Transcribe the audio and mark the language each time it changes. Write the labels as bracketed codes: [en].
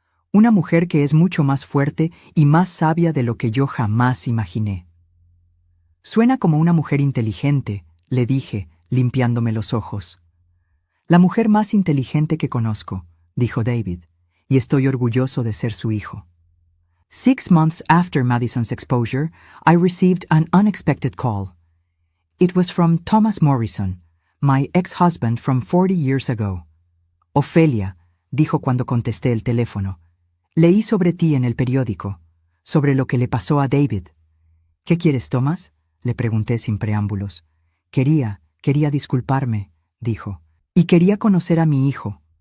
[es] Una mujer que es mucho más fuerte y más sabia de lo que yo jamás imaginé. Suena como una mujer inteligente, le dije, limpiándome los ojos. La mujer más inteligente que conozco, dijo David, y estoy orgulloso de ser su hijo. [en] 6 months after Madison's exposure, I received an unexpected call. It was from Thomas Morrison, my ex-husband from 40 years ago. [es] Ofelia, dijo cuando contesté el teléfono, leí sobre ti en el periódico, sobre lo que le pasó a David. ¿Qué quieres, Thomas?, le pregunté sin preámbulos. Quería disculparme, dijo, y quería conocer a mi hijo.